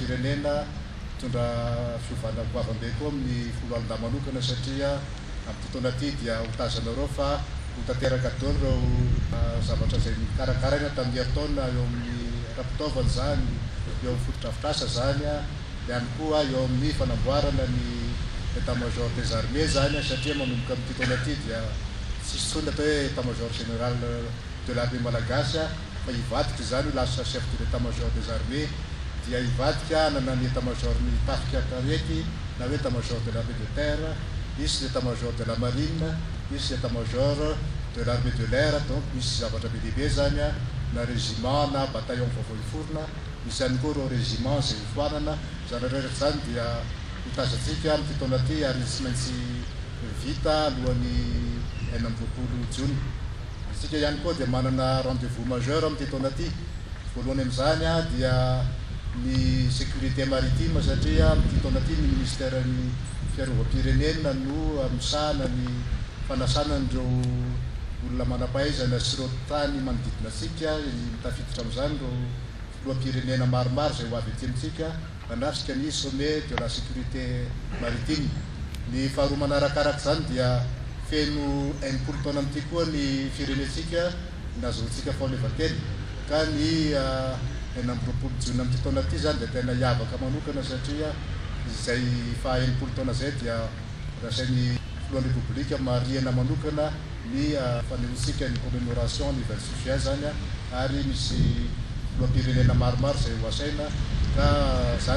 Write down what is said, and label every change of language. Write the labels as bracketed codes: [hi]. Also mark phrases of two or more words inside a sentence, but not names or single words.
[mg] firenena hitondra fiovana goavambe koa amin'ny folo alina manokana satria amin'ity taona ty dia hotazanareo fa hotanteraka daholo reo zavatra zay nikarakaraina tamin'ny taona eo amin'ny rapitaovana zany eo amin'ny fotodrafitrasa zany ihany koa eo amin'ny fanamboarana ny [fr] état-major des armées [mg] zany satria manomboka amin'ity taona ty dia tsisy tsony atao hoe [fr] état-major général de l'armée malagasy [mg] fa hivadika zany lasa [fr] chef de l'état-major des armées [mg] dia hivadika nana ny état-major ny tafika karety na hoe [fr] état-major de l'armée de terre [mg] misy [fr] l'état-major de la marine [mg] misy [fr] état-major de l'armée de l'air [mg] donc misy zavatra be lehibe zany na régiment na bataillon vaovao hiforona misy ihany koa reo régiment zay hifoanana zany rehetra zany dia hitazatsika amin'ity taona ty ary tsy maintsy vita alohan'ny 20 jiona. Isika ihany koa dia manana [fr] rendez-vous majeur [mg] amin'ity taona ty. Voalohany amin'izany dia ny [fr] sécurité maritime [mg] satria amin'ity taona ty ny ministère ny fiarovam-pirenena no misahana ny fanasana an'ireo olona manam-pahaizana sy ireo tany manodidina antsika mitafiditra amin'izany ireo filoham-pirenena maromaro zay ho avy ety amintsika manafika ny [fr] sommet de la sécurité maritime. [mg] Ny faharoa manarakaraka zany dia feno 80 taona amin'ity koa ny firenentsika nahazoantsika fahaleovantena ka ny 20 jiona amin'ity taona ty zany dia tena hiavaka manokana satria zay fa 80 taona zay dia rasain'ny filohan'ny république mariana manokana ny fanehoantsika ny [fr] commémoration anniversaire juin [mg] zany ary misy filoham-pirenena maromaro zay ho asaina ka zany